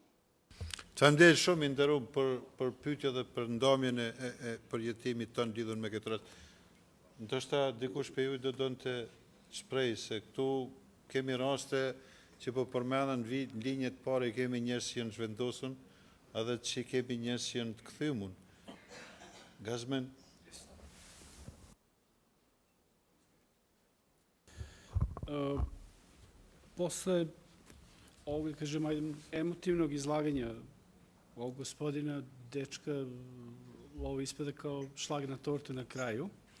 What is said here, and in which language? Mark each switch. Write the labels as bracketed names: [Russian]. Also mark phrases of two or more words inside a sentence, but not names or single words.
[Albanian] Falemderi shumë i nderuar për pyetje dhe për ndamjen e përjetimit tonë lidhur me këtë rast. Ndoshta dikush për ju do donë të shprej se këtu kemi raste që po përmendën në linjet pare kemi njerëz që janë zhvendosur, edhe që kemi njerëz që janë të kthymun. Gazmen? [Serbian] Posle ovog, kažem, emotivnog izlaganja ovog gospodina dečka, ovo ispada kao šlag na tortu na kraju.